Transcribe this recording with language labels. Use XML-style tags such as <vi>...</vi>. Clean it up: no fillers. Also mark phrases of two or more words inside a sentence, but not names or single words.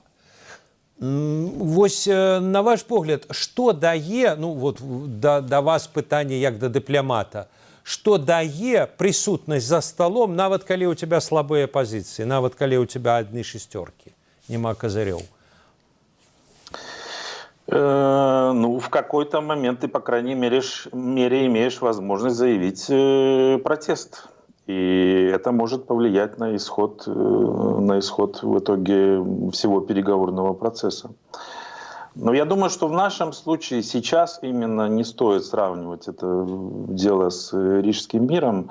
<be>Вось, на ваш погляд, што дае, ну вот да вас пытанне як да дыпламата, што дае прысутнасць за сталом, нават калі ў тебя слабыя пазіцыі, нават калі ў тебя адны шестеркі, няма козырёў?</be> <ru>Ну, в какой-то момент ты, по крайней мере, имеешь возможность заявить протест. И это может повлиять на исход в итоге всего переговорного процесса. Но я думаю, что в нашем случае сейчас именно не стоит сравнивать это дело с Рижским миром.</ru>